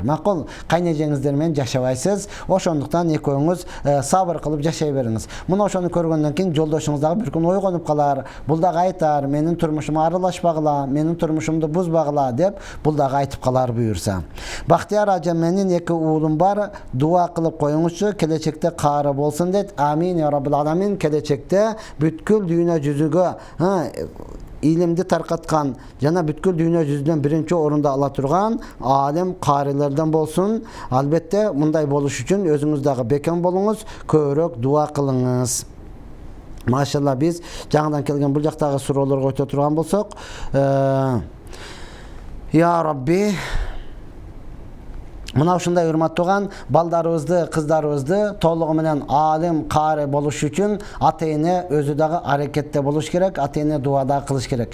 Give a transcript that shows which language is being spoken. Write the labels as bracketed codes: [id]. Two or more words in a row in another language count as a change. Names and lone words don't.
[ky] Макул, кайнежеңиздер менен жашабайсыз. Ошондуктан экөөңүз сабыр кылып жашай бериңиз. Муну ошону көргөндөн кийин жолдошуңуз дагы бир күн ойгонуп калар. Бул дагы айтар, менин турмушума аралашпагыла, менин турмушумду бузбагыла деп, бул дагы айтып калар буюрса. Бактияр ажа, менин 2 уулум бар, дуа кылып коюңузчу, келечекте каары болсун дейт. [ar] آمين يا رب العالمين. [ky] Келечекте бүткүл дүйнө жүзүгө илимди таркаткан жана бүткүл дүйнө жүзүнөн биринчи орунда ала турган алим карилерден болсун. Албетте мындай болуш үчүн өзүңүз дагы бекем болуңуз, көбүрөөк дуа кылыңыз. Машалла, биз жаңыдан келген бул жактагы суроолорго өтө турган болсок, [ar] يا رب, [ky] мына ушундай урматтууган балдарыбызды, кыздарыбызды толугу менен алим, каары болуш үчүн ата-эне өзү дагы аракетте болуш керек, ата-эне дуада кылыш керек.